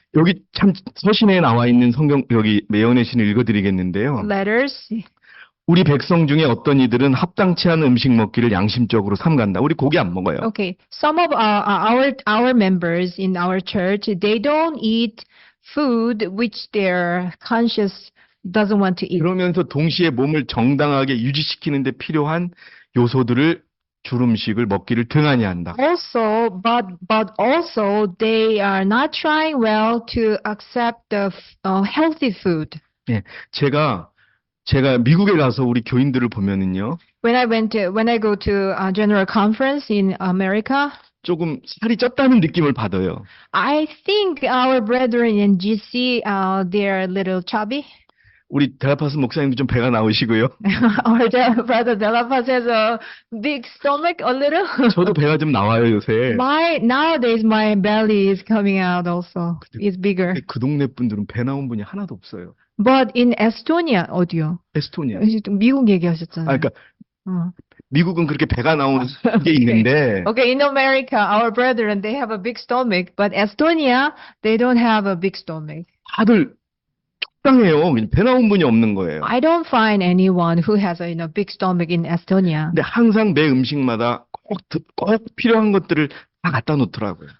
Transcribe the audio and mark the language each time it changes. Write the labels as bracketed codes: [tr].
[ko] 여기 참 서신에 나와 있는 성경 여기 매언의 신을 읽어드리겠는데요. [en] letters. [ko] 우리 백성 중에 어떤 이들은 합당치 않은 음식 먹기를 양심적으로 삼간다. 우리 고기 안 먹어요. [en] Okay, some of our members in our church, they don't eat food which their conscience doesn't want to eat. [ko] 그러면서 동시에 몸을 정당하게 유지시키는 데 필요한 요소들을 주름식을 먹기를 등한히 한다. [en] Also, but also they are not trying well to accept the healthy food. [ko] 예, 제가 미국에 가서 우리 교인들을 보면은요, [en] When I go to a general conference in America, [ko] 조금 살이 쪘다는 느낌을 받아요. [en] I think our brethren in GC, they're a little chubby. [ko] 우리 델라파스 목사님도 좀 배가 나오시고요. [en] Our brother Delapaz has a big stomach, a little. [ko] 저도 배가 좀 나와요, 요새. [en] Nowadays my belly is coming out also. It's bigger. [ko] 근데 그 동네 분들은 배 나온 분이 하나도 없어요. [en] But in Estonia, [ko] 어디요? 에스토니아. 미국 얘기하셨잖아요. 그러니까 미국은 그렇게 배가 나오는 게 있는데 [en] Okay, in America, our brethren, they have a big stomach, but Estonia, they don't have a big stomach. [ko] 다들 적당해요. 배 나온 분이 없는 거예요. [en] I don't find anyone who has a big stomach in Estonia. [ko] 근데 항상 매 음식마다 꼭 필요한 것들을 다 갖다 놓더라고요.